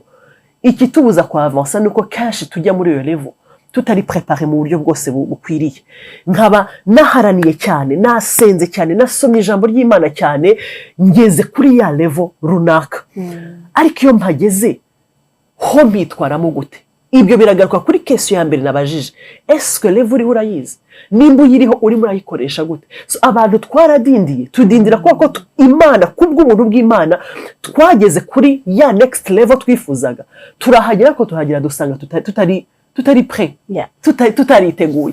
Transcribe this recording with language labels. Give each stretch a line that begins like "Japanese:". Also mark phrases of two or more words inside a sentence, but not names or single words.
Kinyarwanda: Ikitubuza kwa avance nuko kenshi tujya muri iyo level tutari prepare mu buryo bwose bukwiriye. Nkaba naharaniye cyane, nasenze cyane, nasomye ijambo ry'Imana cyane, ngeze kuri ya level runaka. Ariko iyo mpageze ho mbitwaramo gute? Ibyo biragaruka kuri question ya mbere nabajije,
French: est-ce que
Kinyarwanda: level uri urayizi? Nimba uyiriho uri murayikoresha gute? So abantu twaradindiye, tudindira kuko Imana kubw'ubuntu bw'Imana twageze kuri ya
English: next level
Kinyarwanda: twifuzaga. Turahagera ko tuhagera dusanga tutari prêt, tutariteguye.